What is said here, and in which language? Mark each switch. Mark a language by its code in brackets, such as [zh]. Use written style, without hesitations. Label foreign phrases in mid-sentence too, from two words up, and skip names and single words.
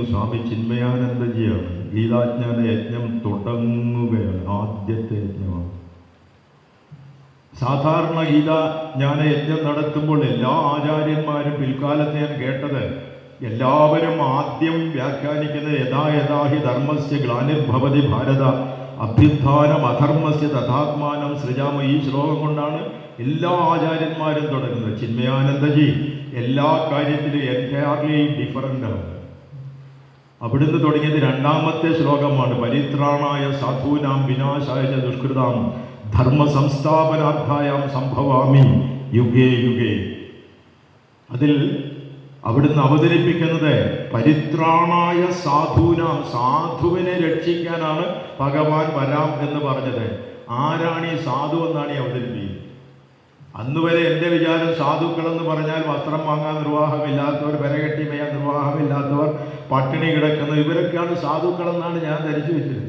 [ml] സ്വാമി ചിന്മയാനന്ദജിയാണ്. ഗീതാജ്ഞാന യജ്ഞം തുടങ്ങുകയാണ്. ആദ്യത്തെ യജ്ഞമാണ്. സാധാരണ ഗീതാജ്ഞാന യജ്ഞം നടത്തുമ്പോൾ എല്ലാ ആചാര്യന്മാരും പിൽക്കാലത്ത് ഞാൻ കേട്ടത് എല്ലാവരും ആദ്യം വ്യാഖ്യാനിക്കുന്നത് [sa] യഥാ യഥാ ഹി ധർമ്മസ്യ ഗ്ലാനിർഭവതി ഭാരത അഭ്യുത്ഥാനം അധർമ്മസ്യ തഥാത്മാനം സൃജാമ. [ml] ഈ ശ്ലോകം കൊണ്ടാണ് എല്ലാ ആചാര്യന്മാരും തുടങ്ങുന്നത്. ചിന്മയാനന്ദജി എല്ലാ കാര്യത്തിലും [en] entirely different. [ml] അവിടുന്ന് തുടങ്ങിയത് 2ാമത്തെ ശ്ലോകമാണ്. [sa] പരിത്രാണായ സാധൂനാം വിനാശായ ദുഷ്കൃതാം ധർമ്മ സംസ്ഥാപനാർത്ഥായാം സംഭവാമി യുഗേ യുഗേ. [ml] അതിൽ അവിടുന്ന് അവതരിപ്പിക്കുന്നത് [sa] പരിത്രാണായ സാധൂനാം, [ml] സാധുവിനെ രക്ഷിക്കാനാണ് ഭഗവാൻ വരാം എന്ന് പറഞ്ഞത്. ആരാണ് ഈ സാധു എന്നാണ് ഈ അവതരിപ്പിക്കുന്നത്. അന്ന് വരെ എൻ്റെ വിചാരം സാധുക്കളെന്ന് പറഞ്ഞാൽ വസ്ത്രം വാങ്ങാൻ നിർവാഹമില്ലാത്തവർ, വിരകെട്ടി മേയാൻ നിർവാഹമില്ലാത്തവർ, പട്ടിണി കിടക്കുന്നവർ, ഇവരൊക്കെയാണ് സാധുക്കളെന്നാണ് ഞാൻ ധരിച്ചു വെച്ചിരുന്നത്.